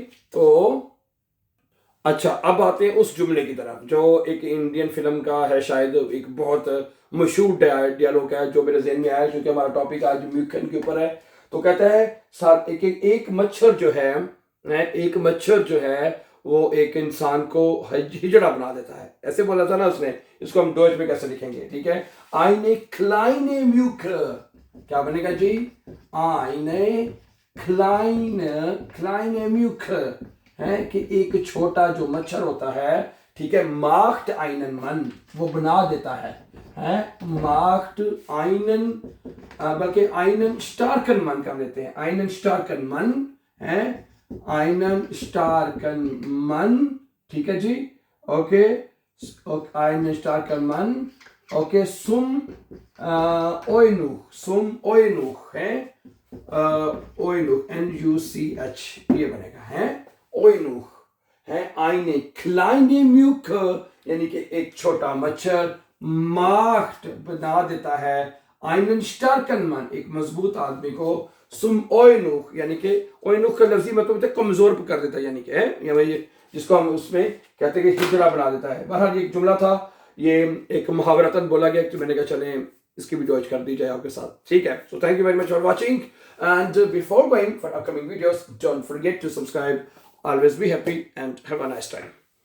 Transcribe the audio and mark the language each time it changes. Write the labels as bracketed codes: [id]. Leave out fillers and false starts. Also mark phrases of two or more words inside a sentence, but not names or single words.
[hi] तो अच्छा, अब आते हैं उस जुमले की तरफ जो एक [en] Indian film [hi] का है, शायद एक बहुत मशहूर डायलॉग है जो मेरे ज़हन में आया क्योंकि हमारा टॉपिक आज म्यूकन के ऊपर है। तो कहता है एक मच्छर जो है, एक मच्छर जो है वो एक इंसान को हिजड़ा बना देता है, ऐसे बोला था ना उसने, इसको हम डॉच में कैसे लिखेंगे, ठीक है, [de] eine kleine Mücke, [hi] क्या बनेगा जी, [de] eine kleine Mücke, [hi] है कि एक छोटा जो मच्छर होता है, ठीक है, [de] macht einen Mann, [hi] वो बना देता है, [de] macht einen, बल्कि einen starken Mann [hi] कर देते हैं, [de] einen starken Mann, है einen starken Mann, [hi] ठीक है जी, ओके, [de] einen starken Mann, ओके, zum Eunuch, [hi] है Eunuch, N-U-C-H, ये बनेगा, है Eunuch, है [de] eine kleine Mücke, [hi] यानी कि एक छोटा मच्छर, macht बना देता है, [de] einen starken Mann, [hi] एक मजबूत आदमी को, [de] zum Eunuch, [hi] यानी कि Eunuch का लफ्जी मतलब कमजोर कर देता है, यानी कि है जिसको हम उसमें कहते हैं कि हिजड़ा बना देता है। बहरहाल ये एक जुमला था, ये एक मुहावरतन बोला गया, तो मैंने कहा चले इसकी भी डॉच कर दी जाए आपके साथ, ठीक है। [en] So thank you very much for watching, and before going for upcoming videos, don't forget to subscribe, always be happy and have a nice time.